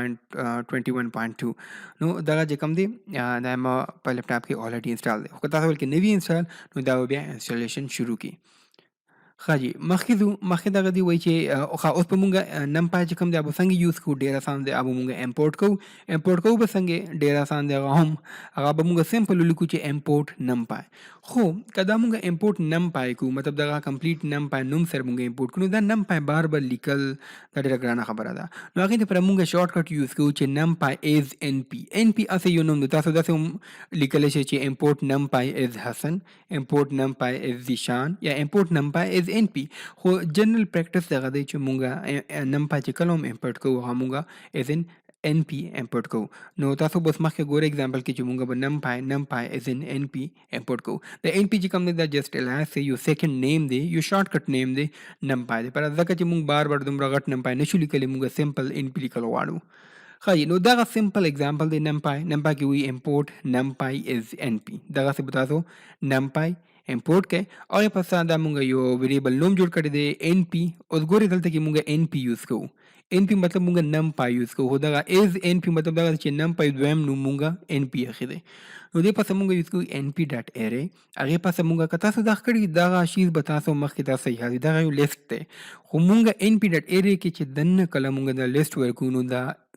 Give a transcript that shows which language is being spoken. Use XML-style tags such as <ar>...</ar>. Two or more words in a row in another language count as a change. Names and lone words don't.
<ps>1.21.2 نو دغه چې کوم دی دا ما په لیپټاپ کې</ps> <en>already install</en> <ps>دی خو که تاسو ولکې نوي انسټال نو دا به بیا انسټالیشن شروع کړي ښه جي مخکې دغه دی وایي چې اوس به مونږ NumPy چې کوم دی هغه به څنګه یوز کوو ډېر اسان دی هغه به مونږ امپورټ کوو به څنګه ډېر اسان دی هغه به مونږ سمپل ولیکو چې</ps> <en>import NumPy</en> <ps>خو که دا مونږ</ps> <en>import NumPy</en> <ps>کوو مطلب دغه کمپلیټ NumPy نوم سره مونږ امپورټ کړو دا NumPy بار لیکل دا ډېره ګرانه خبره ده نو هغې دپاره مونږ</ps> <en>short cut use</en> <ps>کوو چې</ps> <en>NumPy as NP</en> <ps>هسې یو نوم دی تاسو داسې هم لیکلی شئ چې</ps> <en>import NumPy as Hassan import NumPy as Zeeshan</en> <ps>یا</ps> <en>import NumPy as NP</en> <ps>خو</ps> <en>general practice</en> <ps>دغه دی چې مونږه NumPy چې کله هم امپورټ کوو هغه مونږه</ps> <en>as an NP</en> <ps>امپورټ کوو نو تاسو بس مخکې ګورئ اگزامپل کې چې مونږ به</ps> <en>NumPy as an NP</en> <ps>امپورټ کوو د NP چې کوم دی دا</ps> <en>just alias</en> <ps>یو</ps> <en>second name</en> <ps>دی یو</ps> <en>short cut name</en> <ps>دی NumPy دی پر ځکه چې مونږ بار دومره غټ NumPy نشو لیکلی مونږ سمپل NP لیکل غواړو ښایي نو دغه</ps> <en>simple example</en> <ps>دی NumPy کې وي</ps> <en>import NumPy as NP</en> <ps>دغسې به تاسو NumPy امپورټ کړئ او یې پس دا مونږ یو ویریبل نوم جوړ کړی دی NP اوس ګورئ دلته کې مونږ NP یوز کوو NP مطلب مونږ NumPy یوز کوو خو دغه</ps> <en>as NP</en> <ps>مطلب دغه چې NumPy دویم نوم مونږ NP اخی دی نو دې پسې مونږ یوز کوو</ps> <en>NP dot array</en> <ps>هغې پسې مونږ که تاسو دغه کړي دغه شیز به تاسو مخکې تاسو یاد وي دغه یو لیست دی خو مونږ</ps> <en>NP dot array</en> <ps>کې چې دننه کله مونږ دا لیست ورکوو نو دا</ps>